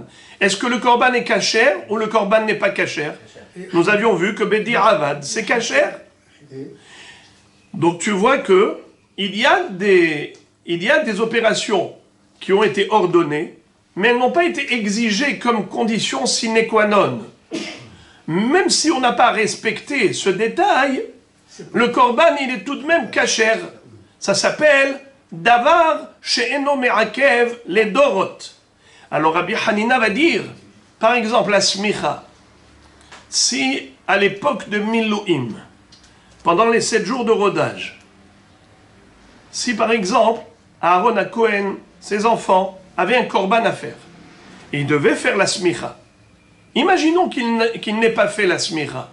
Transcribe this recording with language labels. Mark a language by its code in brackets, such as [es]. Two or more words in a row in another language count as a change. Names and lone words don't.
[fr] Est-ce que le korban est cachère ou le korban n'est pas cachère? Nous avions vu que [he] בדיעבד, [fr] c'est cachère. Donc tu vois que il y a des opérations qui ont été ordonnées, mais elles n'ont pas été exigées comme condition [la] sine qua non. [fr] Même si on n'a pas respecté ce détail, le korban, il est tout de même cachère. [he] Ça s'appelle דבר שאינו מעכב לדורות. [fr] Alors Rabbi Hanina va dire, par exemple, la smicha, si à l'époque de Milouim, pendant les 7 jours de rodage, si par exemple, Aaron à Cohen, ses enfants, avaient un korban à faire, et ils devaient faire la smicha, imaginons qu'il n'ait pas fait la smicha.